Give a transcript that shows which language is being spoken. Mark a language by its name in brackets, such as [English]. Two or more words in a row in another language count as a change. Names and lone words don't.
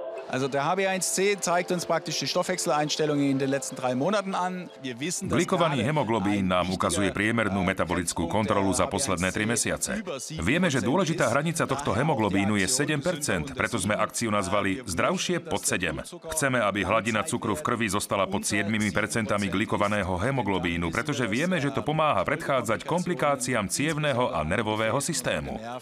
[German] Also der HbA1c zeigt uns praktisch die Stoffwechseleinstellungen in den letzten 3 Monaten an. Wir wissen, dass [Slovak] Glikovaný hemoglobín nám ukazuje priemernú metabolickú kontrolu za posledné 3 mesiace. Vieme, že dôležitá hranica tohto hemoglobínu je 7%, preto sme akciu nazvali Zdravšie pod 7. Chceme, aby hladina cukru v krvi zostala pod 7% glikovaného hemoglobínu, pretože vieme, že to pomáha predchádzať komplikáciám cievneho a nervového systému.